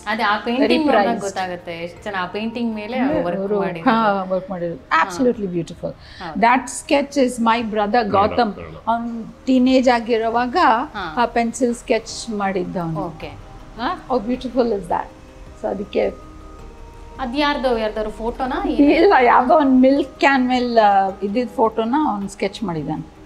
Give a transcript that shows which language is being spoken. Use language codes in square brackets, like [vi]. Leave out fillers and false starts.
[kn] ಅದೇ ಆ ಪೇಂಟಿಂಗ್ ನೋಡಿದಾಗ ಗೊತ್ತಾಗುತ್ತೆ ಎಷ್ಟು ಚೆನ್ನಾಗಿ ಆ ಪೇಂಟಿಂಗ್ ಮೇಲೆ ವರ್ಕ್ ಮಾಡಿದ್ರು. [en] Absolutely beautiful. That sketch is my brother Gautam. on teenage [kn] ಆಗಿರುವಾಗ ಆ pencil sketch ಮಾಡಿದ್ದವನು. Okay, [en] how beautiful is that. [kn] So ಅದಕ್ಕೆ ಅದು ಯಾರ್ದಾರು ಫೋಟೋನಾ? ಇಲ್ಲ, ಯಾವುದೋ ಒಂದು ಮಿಲ್ಕ್ ಕ್ಯಾನ್ ಮೇಲೆ ಇದ್ದಿದ್ದ ಫೋಟೋನ ಅವ್ನು ಸ್ಕೆಚ್ ಮಾಡಿದ್ದಾನೆ.